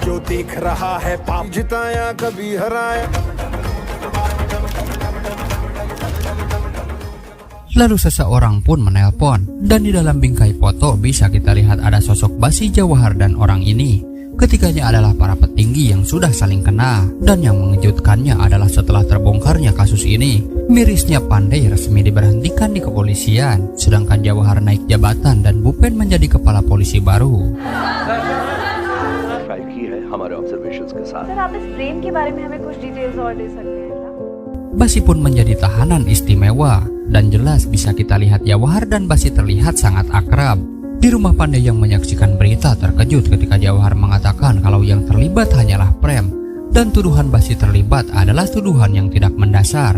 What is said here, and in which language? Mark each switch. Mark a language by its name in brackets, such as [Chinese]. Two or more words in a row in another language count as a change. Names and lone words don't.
[Indonesian] Lalu seseorang pun menelpon, dan di dalam bingkai foto bisa kita lihat ada sosok basi Jawahar dan orang ini. Ketiganya adalah para petinggi yang sudah saling kenal. Dan yang mengejutkannya adalah setelah terbongkarnya kasus ini, mirisnya Pandai resmi diberhentikan di kepolisian, sedangkan Jawahar naik jabatan dan Bupen menjadi kepala polisi baru. [Hindi] फाइल की है हमारे ऑब्जर्वेशंस के साथ। सर आप इस प्रेम के बारे में हमें कुछ डिटेल्स और दे सकते हैं क्या? [Indonesian] Basi pun menjadi tahanan istimewa, dan jelas bisa kita lihat Jawahar dan Basi terlihat sangat akrab. Di rumah Pandai yang menyaksikan berita terkejut ketika Jawahar mengatakan kalau yang terlibat hanyalah Prem, dan tuduhan Basi terlibat adalah tuduhan yang tidak mendasar.